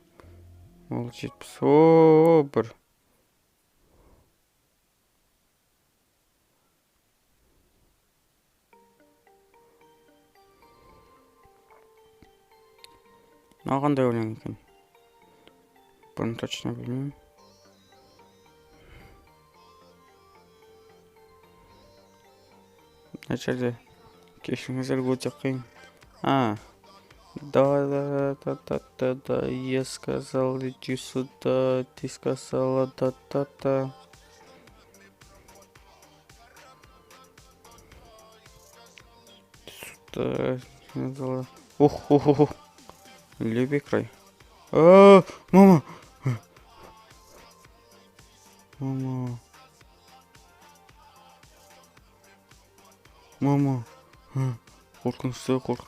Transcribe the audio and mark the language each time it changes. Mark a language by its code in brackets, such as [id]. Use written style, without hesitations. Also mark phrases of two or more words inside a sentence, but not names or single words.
[kk] Ол 70. О, бір. Қандай өлең екен? Бұны точно білмеймін. Мына жерде кешіріңіздер, өте қиын. [ru] Да, я сказал, иди сюда, ты сказала да. Сюда, ух. Левый край. Мама. [kk] Қорқынышты.